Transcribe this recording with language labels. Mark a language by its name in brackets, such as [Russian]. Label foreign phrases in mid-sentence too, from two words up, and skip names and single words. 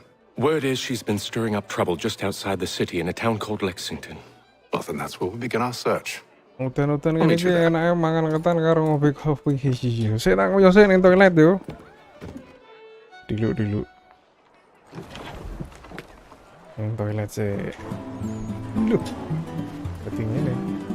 [English] Word is she's been stirring up trouble just outside the city in a town called Lexington. Well, then that's where we begin our search. [Javanese] Utan-utan gini ki enake mangan ketan karo ngopi kopi hiji. Sik tak yo sik ning toilet yo. Diluk. Ning toilet sik. [Indonesian] Look. Ketingin nih.